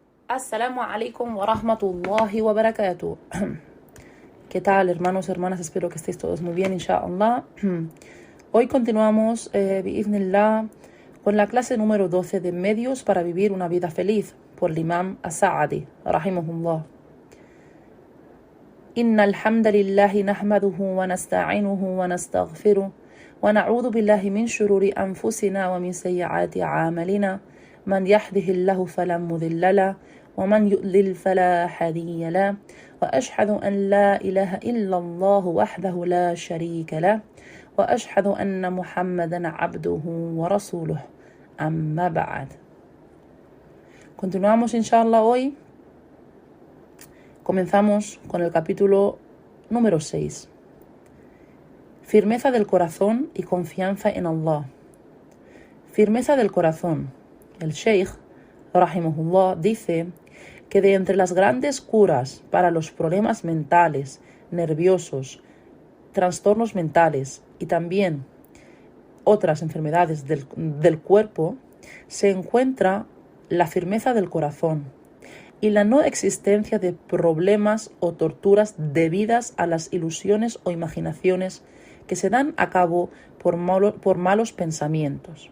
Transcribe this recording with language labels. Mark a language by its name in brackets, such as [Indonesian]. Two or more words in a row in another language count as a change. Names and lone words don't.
[Arabic] السلام عليكم ورحمة الله وبركاته. [Spanish] ¿Qué tal, hermanos, hermanas? Espero que estéis todos muy bien, inshallah. Hoy continuamos, bi'idhnillah, con la clase número 12 de Medios para vivir una vida feliz, por el Imam As-Sa'di, rahimahullah. [Arabic] إن الحمد لله نحمده ونستعينه ونستغفره ونعوذ بالله من شرور أنفسنا ومن سيئات أعمالنا. من يهده الله فلا مضل له ومن يضلل فلا هادي له وأشهد أن لا إله إلا الله وحده لا شريك له وأشهد أن محمدا عبده ورسوله أما بعد. [Spanish] Continuamos inshallah hoy. Comenzamos con el capítulo número 6. Firmeza del corazón y confianza en Allah. Firmeza del corazón. El Sheikh, rahimahullah, dice que de entre las grandes curas para los problemas mentales, nerviosos, trastornos mentales y también otras enfermedades del cuerpo, se encuentra la firmeza del corazón y la no existencia de problemas o torturas debidas a las ilusiones o imaginaciones que se dan a cabo por malos pensamientos.